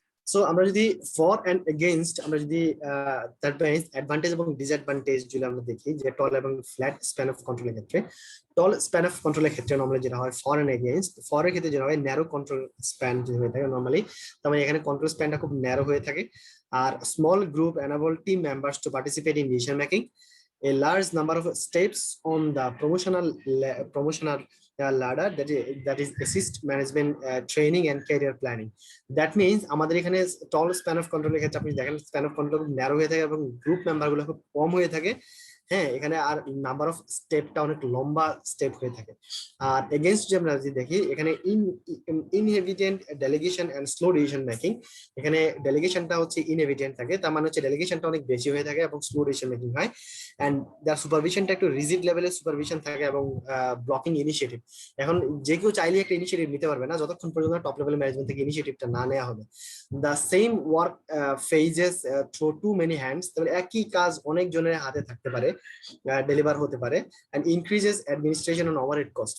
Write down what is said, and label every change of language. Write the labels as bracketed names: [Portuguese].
[Bangla] So আমরা যদি for and against আমরা যদি দ্যাট মিন্স অ্যাডভান্টেজ এবং ডিসঅ্যাডভান্টেজ যদি আমরা দেখি যে টল এবং ফ্ল্যাট স্প্যান অফ কন্ট্রোলের ক্ষেত্রে, টল স্প্যান অফ কন্ট্রোলের ক্ষেত্রে নরমালি যেটা হয় ফর এন্ড এগেইনস্ট, ফরের ক্ষেত্রে যেটা হয় ন্যারো কন্ট্রোল স্প্যান যে হয়ে থাকে নরমালি, তার মানে এখানে কন্ট্রোল স্প্যানটা খুব ন্যারো হয়ে থাকে। [English] আর small group enable team members to participate in decision making. A large number of steps on the promotional ladder that is assist management training and career planning. That means [Bangla] আমাদের এখানে টল span of কন্ট্রোলের ক্ষেত্রে আপনি দেখেন span of control narrow হয়ে থাকে এবং group member গুলো খুব কম হয়ে থাকে। হ্যাঁ, এখানে আর নাম্বার অফ স্টেপটা অনেক লম্বা স্টেপ হয়ে থাকে। আর এগেইনস্ট যে আমরা যদি দেখি এখানে ইনহেভিডেন্ট delegation and slow decision making, এখানে ডেলিগেশনটা হচ্ছে ইনহেভিডেন্ট থাকে, তার মানে হচ্ছে ডেলিগেশনটা অনেক বেশি হয়ে থাকে এবং স্লো ডিসিশন মেকিং হয়। এন্ড যার সুপারভিশনটা একটু রিজিড লেভেলের সুপারভিশন থাকে এবং ব্লকিং ইনিশিয়েটিভ। এখন যে কেউ চাইলে একটা ইনিশিয়েটিভ নিতে পারবে না যতক্ষণ পর্যন্ত টপ লেভেল ম্যানেজমেন্ট থেকে ইনিশিয়েটিভটা না নেওয়া হবে। [English] the same work passes through too many hands, [Bangla] তাহলে একই কাজ অনেক জনের হাতে থাকতে পারে, ডেলিভার হতে পারে। [English] and increases administration and overhead cost.